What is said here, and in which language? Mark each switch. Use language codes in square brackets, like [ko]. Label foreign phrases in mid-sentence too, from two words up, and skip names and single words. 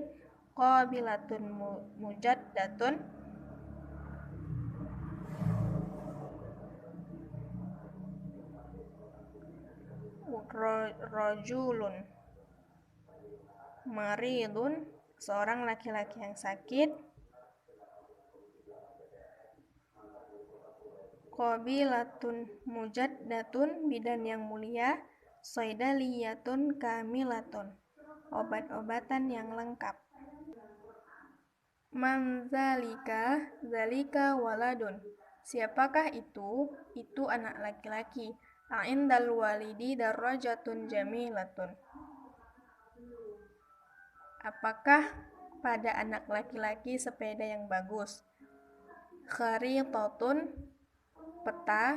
[ar] قابلةٌ مجدّةٌ، رجلٌ مريضٌ, [id] seorang laki-laki yang sakit. [ar] قابلةٌ مجدّةٌ, [id] bidan yang mulia. [ar] صيدليةٌ كاملةٌ, [id] obat-obatan yang lengkap. [ar] من ذلك? ذلك ولدٌ, [id] siapakah itu? Itu anak laki-laki. [ar] أعند الولد دراجةٌ جميلةٌ, [id] apakah pada anak laki-laki sepeda yang bagus? Kharitatun, peta.